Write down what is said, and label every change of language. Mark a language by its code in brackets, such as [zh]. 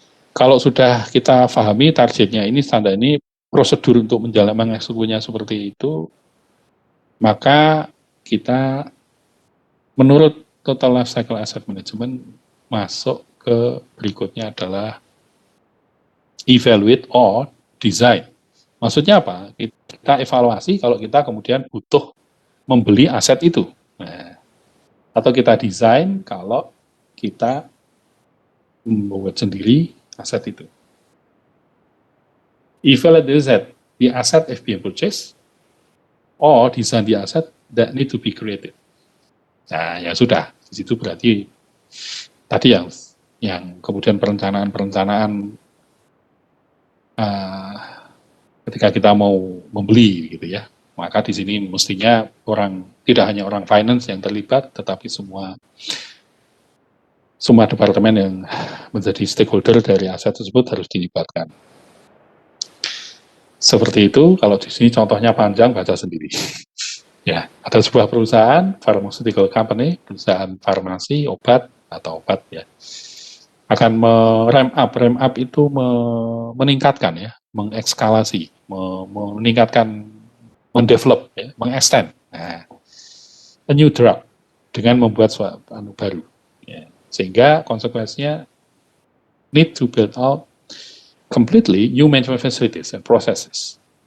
[id] Kalau sudah kita pahami targetnya ini, standar ini, prosedur untuk mengeksekusinya seperti itu, maka kita menurut Total Life Cycle Asset Management masuk ke berikutnya adalah [en] evaluate or design. [id] Maksudnya apa? Kita evaluasi kalau kita kemudian butuh membeli aset itu. Nah, atau kita desain kalau kita membuat sendiri aset itu. [en] Evaluate the asset if being purchased, or design the asset that need to be created. [id] Nah, ya sudah. Di situ berarti tadi yang kemudian perencanaan ketika kita mau membeli gitu ya. Maka di sini mestinya tidak hanya orang finance yang terlibat, tetapi semua departemen yang menjadi stakeholder dari aset tersebut harus dilibatkan. Seperti itu, kalau di sini contohnya panjang, baca sendiri. Ya, ada sebuah perusahaan, [en] pharmaceutical company, [id] perusahaan farmasi, obat ya, akan ramp up itu meningkatkan ya, mengekskalasi, meningkatkan, mendevelop, ya, mengextend. Nah, [en] a new drug [id] dengan membuat suatu baru. Ya. Sehingga konsekuensinya [en] need to build out completely new manufacturing facilities and processes.